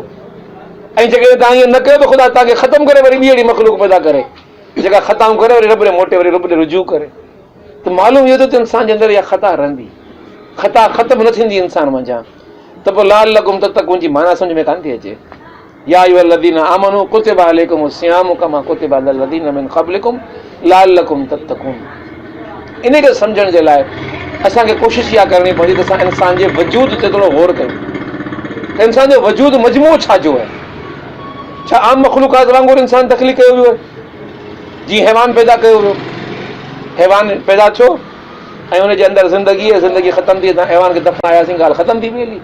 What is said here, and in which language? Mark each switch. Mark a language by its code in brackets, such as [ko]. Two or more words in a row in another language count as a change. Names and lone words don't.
[sd] ऐं जेकॾहिं तव्हां ईअं न कयो त ख़ुदा तव्हांखे ख़तमु करे वरी ॿी अहिड़ी मख़लूक पैदा करे जेका ख़ताऊं करे वरी रब ॾे मोटे, वरी रब ॾे रुजू करे। त मालूम इहो थो त इंसान जे अंदरि इहा ख़ता रहंदी, ख़ता ख़तमु न थींदी इंसान मंझां। त पोइ [ar] لعلكم تتقون [sd] जी माना सम्झ में कान थी अचे। [ar] يا أيها الذين آمنوا كتب عليكم الصيام كما كتب على الذين من قبلكم لعلكم تتقون. [sd] इन खे सम्झण जे लाइ असांखे कोशिशि इहा करणी पवंदी त असां इंसान जे वजूद ते थोरो गौर कयूं त इंसान जो वजूद मजमूओ छाजो आहे। छा आम मख़लूक़ात वांगुरु इंसान तख़लीक़ कयो वियो आहे? जीअं हैवान पैदा कयो वियो, हैवान पैदा थियो ऐं हुनजे अंदरि ज़िंदगी ख़तमु थी, तव्हां हैवान खे दफ़नायासीं, ॻाल्हि ख़तमु थी वेंदी।